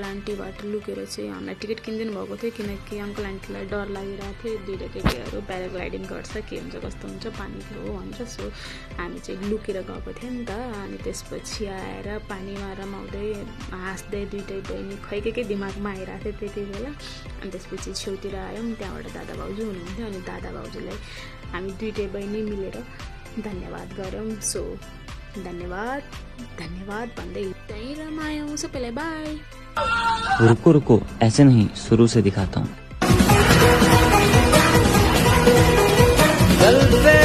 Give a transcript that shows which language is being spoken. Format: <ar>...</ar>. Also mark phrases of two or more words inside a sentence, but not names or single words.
<ne>आन्टीबाट लुकेर चाहिँ हामीलाई टिकट किनिदिनु भएको थियो किनकि अङ्कल आन्टीलाई डर लागिरहेको थियो दुईवटा केटीहरू प्याराग्लाइडिङ गर्छ के हुन्छ कस्तो हुन्छ पानीको हो भन्छ सो हामी चाहिँ लुकेर गएको थियो नि त अनि त्यसपछि आएर पानीमा रमाउँदै हाँस्दै दुइटै बहिनी खै के दिमागमा आइरहेको थियो त्यति बेला अनि त्यसपछि छेउतिर आयौँ त्यहाँबाट दादा भाउजू हुनुहुन्थ्यो अनि दादा भाउजूलाई हामी दुइटै बहिनी मिलेर धन्यवाद गरौँ सो धन्यवाद भन्दै त्यहीँ रमायौँ सबैलाई बाई</ne> <hi>रुको रुको ऐसे नहीं शुरू से दिखाता हूँ</hi>